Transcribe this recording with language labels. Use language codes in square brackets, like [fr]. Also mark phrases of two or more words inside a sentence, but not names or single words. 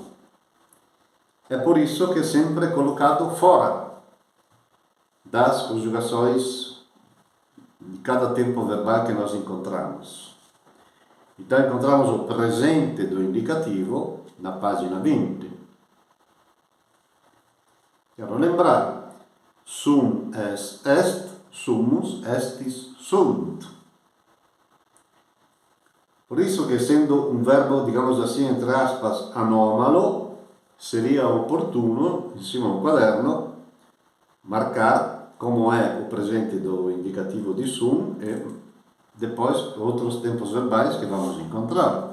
[pt] É por isso que é sempre colocado fora das conjugações de cada tempo verbal que nós encontramos. Então encontramos o presente do indicativo na página 20. Quero lembrar. [la] Sum est, sumus, estis, sunt. [pt] Por isso que, sendo um verbo, digamos assim, entre aspas, anômalo, seria oportuno, em cima do quaderno, marcar como é o presente do indicativo de sum e depois outros tempos verbais que vamos encontrar.